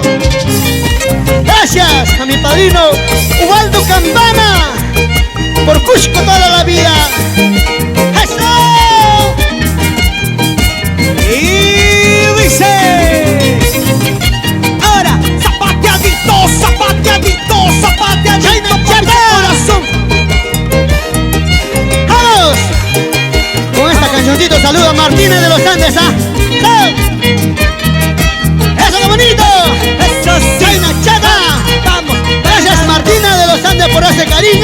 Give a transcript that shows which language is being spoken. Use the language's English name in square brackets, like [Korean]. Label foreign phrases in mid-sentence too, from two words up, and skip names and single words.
[Spanish] Gracias a mi padrino Ubaldo Campana por Cusco toda la vida. ¡Eso! Y dice, ahora, zapateadito, zapateadito, zapateadito, Papicha Corazón. ¡Vamos! Con esta cancioncito saludo a Martínez de los Andes, ¿ah? ¡Chao! ¡Eso qué bonito! Eso sí. ¡Chaina Chata! Vamos, Gracias Martínez de los Andes por ese cariño.